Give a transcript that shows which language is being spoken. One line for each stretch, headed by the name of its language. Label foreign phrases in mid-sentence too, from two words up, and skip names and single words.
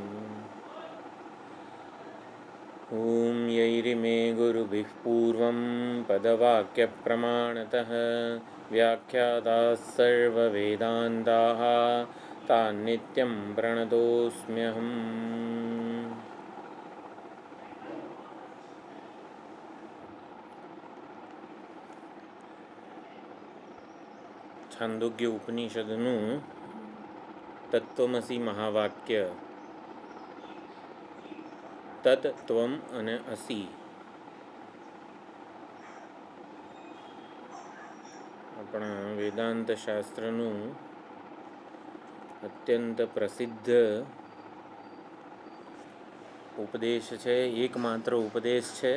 Sanskrit: ॐ यैरिमे गुरुभिः पूर्वं पदवाक्यप्रमाणतः व्याख्याताः सर्ववेदान्ताः तान्नित्यं प्रणतोऽस्म्यहम्।
Gujarati: છાંદોગ્ય ઉપનિષદનું તત્વમસી મહાવાક્ય તત ત્વમ અને અસી આપણા વેદાંત શાસ્ત્રનું અત્યંત પ્રસિદ્ધ ઉપદેશ છે, એકમાત્ર ઉપદેશ છે.